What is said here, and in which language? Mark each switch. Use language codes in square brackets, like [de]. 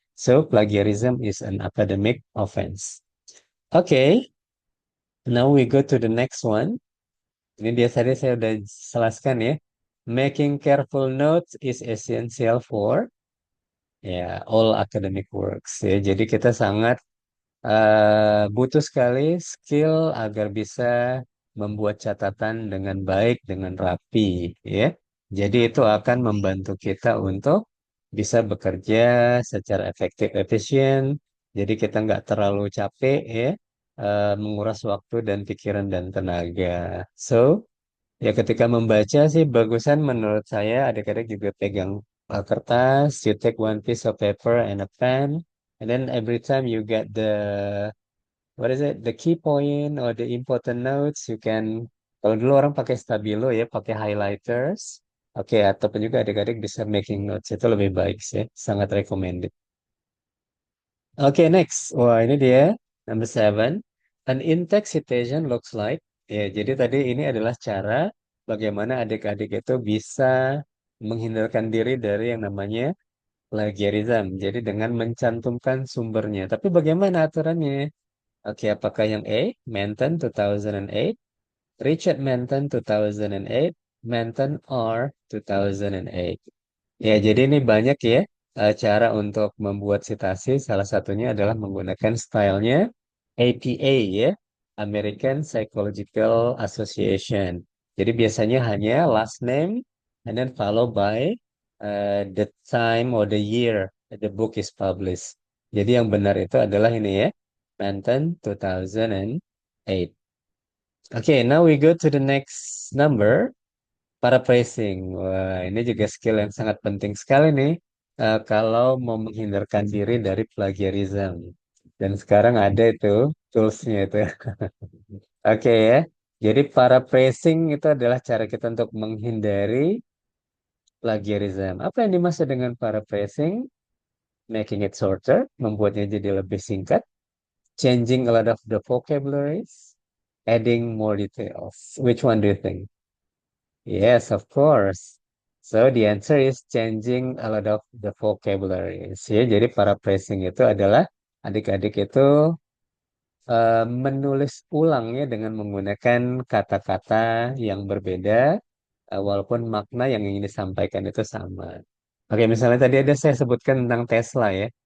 [en] So, plagiarism is an academic offense. Okay, now we go to the next one. [id] Ini dia tadi saya udah jelaskan ya. [en] Making careful notes is essential for ya all academic works [id] ya. Jadi kita sangat butuh sekali skill agar bisa membuat catatan dengan baik, dengan rapi, ya. Jadi itu akan membantu kita untuk bisa bekerja secara efektif, efisien. Jadi kita nggak terlalu capek, ya, menguras waktu dan pikiran dan tenaga. So, ya ketika membaca sih bagusan menurut saya adik-adik juga pegang kertas, [en] you take one piece of paper and a pen, and then every time you get the what is it, the key point or the important notes, you can, [id] kalau dulu orang pakai stabilo ya, pakai highlighters, oke, ataupun juga adik-adik bisa [en] making notes, [id] itu lebih baik sih, sangat recommended. Oke, next. Wah, ini dia. [en] Number seven. An in-text citation looks like. [id] Ya, jadi tadi ini adalah cara bagaimana adik-adik itu bisa menghindarkan diri dari yang namanya plagiarism. Jadi dengan mencantumkan sumbernya. Tapi bagaimana aturannya? Oke, apakah yang A, Manton 2008, Richard Manton 2008, Manton R 2008. Ya, jadi ini banyak ya cara untuk membuat citasi. Salah satunya adalah menggunakan stylenya APA ya, American Psychological Association. Jadi biasanya hanya [en] last name and then followed by the time or the year the book is published. [id] Jadi yang benar itu adalah ini ya, Manton 2008. [en] Okay, now we go to the next number. Paraphrasing. [id] Wah, ini juga skill yang sangat penting sekali nih kalau mau menghindarkan diri dari plagiarism. Dan sekarang ada itu toolsnya itu. Oke ya. Jadi paraphrasing itu adalah cara kita untuk menghindari plagiarism. Apa yang dimaksud dengan paraphrasing? [en] Making it shorter, [id] membuatnya jadi lebih singkat. [en] Changing a lot of the vocabularies. Adding more details. Which one do you think? Yes, of course. So the answer is changing a lot of the vocabularies. [id] Ya, jadi paraphrasing itu adalah adik-adik itu menulis ulangnya dengan menggunakan kata-kata yang berbeda, walaupun makna yang ingin disampaikan itu sama. Oke, misalnya tadi ada saya sebutkan tentang Tesla ya.